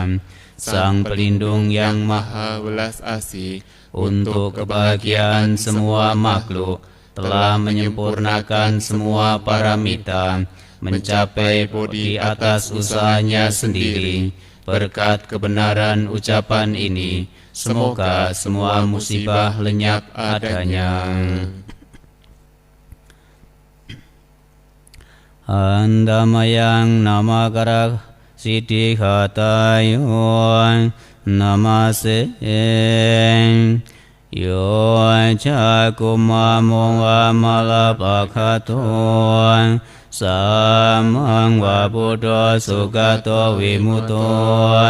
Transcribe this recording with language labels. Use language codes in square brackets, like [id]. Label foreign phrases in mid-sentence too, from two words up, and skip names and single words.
[id] Sang pelindung yang maha welas asih untuk kebahagiaan semua makhluk, telah menyempurnakan semua paramita, mencapai di atas usahanya sendiri. Berkat kebenaran ucapan ini, semoga semua musibah lenyap adanya. [pi] Andamayang namakara siddhikatayo namase yo cakumamo amalapakato samang wabuddha sugato vimuto